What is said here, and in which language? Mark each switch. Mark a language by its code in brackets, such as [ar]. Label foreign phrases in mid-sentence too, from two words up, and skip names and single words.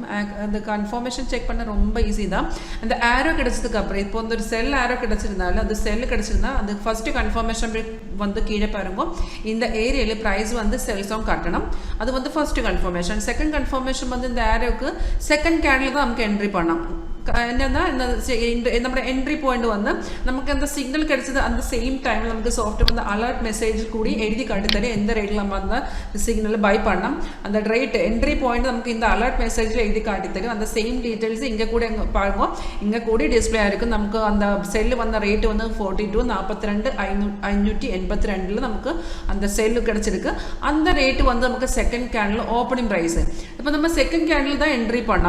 [ta] அந்த கன்ஃபர்மேஷன் செக் பண்ண ரொம்ப ஈஸி தான். அந்த ஆரோ கிடைச்சதுக்கு அப்புறம் இப்போ வந்து ஒரு [en] sell arrow [ta] கிடைச்சிருந்தாலும் அந்த செல் கிடைச்சிருந்தா அந்த [en] first confirmation [ta] வந்து கீழே பாருங்க இந்த ஏரியாவில் price வந்து செல்ஸும் காட்டணும். அது வந்து [en] first confirmation. second confirmation [ta] வந்து இந்த ஆரோக்கு [en] second candle [ta] தான் நமக்கு என்ட்ரி பண்ணலாம். [ml] என்னன்னா നമ്മുടെ [en] entry point [ml] വന്ന് നമുക്ക് എന്താ സിഗ്നൽ കിടച്ചത് [en] at the same timeിൽ [ml] നമുക്ക് സോഫ്റ്റ്വെയർ വന്ന് [en] alert message [ml] കൂടി എഴുതി കാട്ടിത്തരും എന്ത് റേറ്റിൽ നമ്മൾ அந்த [en] signal buy [ml] பண்ணலாம். [ta] அந்த [en] rate entry point [ta] நமக்கு இந்த [en] alert messageில் [ta] எழுதி காட்டித்தரும். அந்த [en] same details [ta] இங்கே கூட பாருங்க, இங்கே கூட டிஸ்பிளே ஆயிருக்கும். நமக்கு அந்த செல்லு வந்த ரேட் வந்து 42 582 நமக்கு அந்த செல்லு கிடைச்சிருக்கு. அந்த ரேட் வந்து நமக்கு [en] second candle opening price. [ta] இப்போ நம்ம [en] second candle [ta] தான் என்ட்ரி பண்ணலாம்.